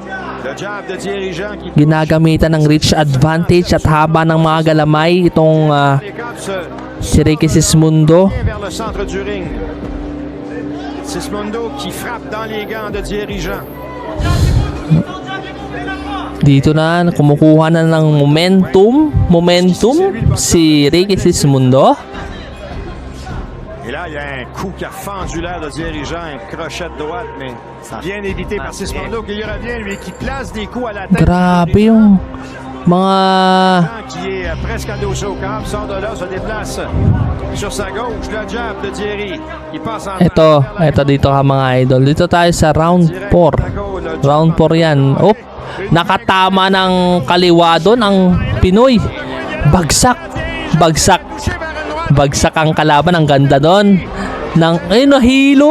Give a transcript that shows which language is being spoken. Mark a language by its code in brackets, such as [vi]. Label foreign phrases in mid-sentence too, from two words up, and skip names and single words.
[tl] Ginagamitan ng [en] reach advantage [tl] at haba ng mga galamay itong si Ricky Sismundo. Dito na kumukuha na ng momentum si Ricky Sismundo. [fr] Et là, il y a un coup qui a fendu l'air de dirigeant, un crochet de droite, mais bien évité par Sismundo, qui revient, lui, qui place des coups à la tête. [tl] Grabe yung mga... [fr] Qui est presque adossé au câble, sort de là, se déplace sur sa gauche, le jab de Thierry, qui passe en... [tl] Ito dito ha, mga idol. Dito tayo sa round 4. Round 4 yan. Oh, nakatama ng kaliwa doon ang Pinoy. Bagsak ang kalaban. Ang ganda doon. Ayun, hilo.